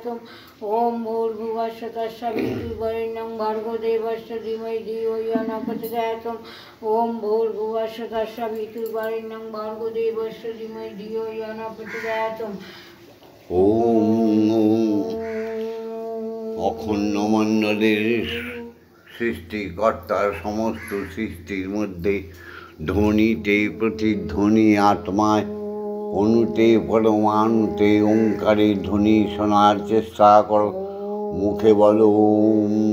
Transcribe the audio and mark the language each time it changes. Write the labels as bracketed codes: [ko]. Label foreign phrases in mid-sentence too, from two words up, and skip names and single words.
[sa] ওম ভূর্ভুবস্সুঃ তস্সবিতুর্বরেণ্যং ভর্গো দেবস্য ধীমহি ধিয়ো ইয়ো ন প্রচোদয়াৎ। ওম ভূর্ভুবস্সুঃ তস্সবিতুর্বরেণ্যং ভর্গো দেবস্য ধীমহি ধিয়ো ইয়ো ন প্রচোদয়াৎ। [bn] ওম অখণ্ড মণ্ডলের সৃষ্টিকর্তার সমস্ত সৃষ্টির মধ্যে ধ্বনিতে প্রতিধ্বনি আত্মায়, অনুতে পরমাণুতে ওঙ্কারের ধ্বনি শোনার চেষ্টা করো। মুখে বলো ওম।